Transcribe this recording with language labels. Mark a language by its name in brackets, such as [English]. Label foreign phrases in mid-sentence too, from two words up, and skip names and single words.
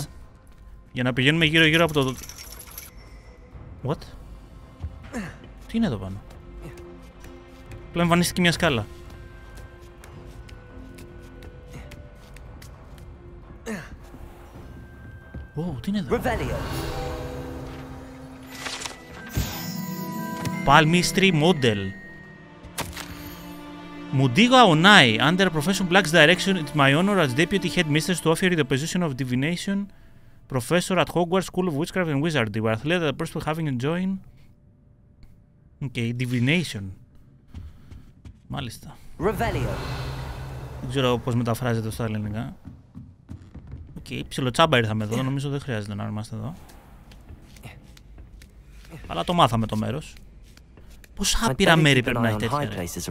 [Greek] Για να πηγαίνουμε γύρω από το... What? Τι είναι εδώ πάνω? Πλέον εμφανίστηκε μια σκάλα. Τι είναι εδώ? [English] Palmistry Model. Mudiga Onai, under Professor Black's direction, it's my honor as Deputy Headmistress to offer you the position of Divination Professor at Hogwarts School of Witchcraft and Wizardry. We're thrilled that the person having joined. Okay, Divination. [Greek] Μάλιστα. Revelio. Δεν ξέρω πώς μεταφράζεται στα ελληνικά. Οκ, ψιλοτσάμπα ήρθαμε εδώ, νομίζω δεν χρειάζεται να είμαστε εδώ. Αλλά το μάθαμε το μέρος. Πόσα άπειρα μέρη πρέπει να έχει τέτοια, ρε.